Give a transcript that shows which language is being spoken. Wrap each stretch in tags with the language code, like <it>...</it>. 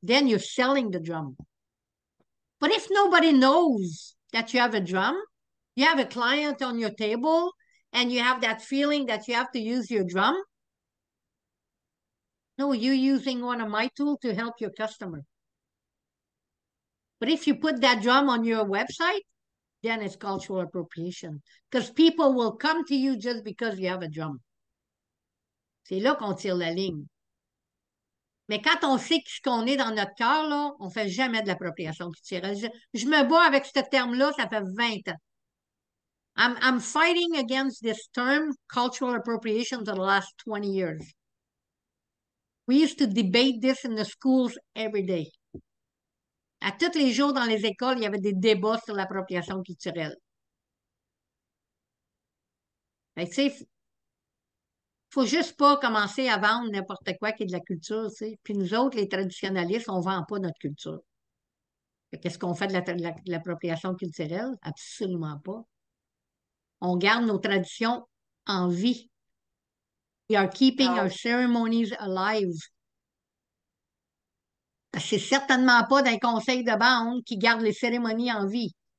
<en>Then you're selling the drum. But if nobody knows that you have a drum, you have a client on your table, and you have that feeling that you have to use your drum, no, you're using one of my tools to help your customer. But if you put that drum on your website, then it's cultural appropriation. Because people will come to you just because you have a drum.</en> <fr>C'est là qu'on tire la ligne. Mais quand on sait ce qu'on est dans notre cœur, là, on ne fait jamais de l'appropriation culturelle. Je me bats avec ce terme-là, ça fait 20 ans.</fr> <en>I'm fighting against this term, cultural appropriation, for the last 20 years. We used to debate this in the schools every day.</en> <fr>À tous les jours dans les écoles, il y avait des débats sur l'appropriation culturelle. Tu sais, faut juste pas commencer à vendre n'importe quoi qui est de la culture, tu sais. Puis nous autres, les traditionnalistes, on vend pas notre culture. Qu'est-ce qu'on fait de l'appropriation culturelle? Absolument pas. On garde nos traditions en vie.</fr> <en>We are keeping our ceremonies alive.</en> <fr>C'est certainement pas d'un conseil de bande qui garde les cérémonies en vie.</fr>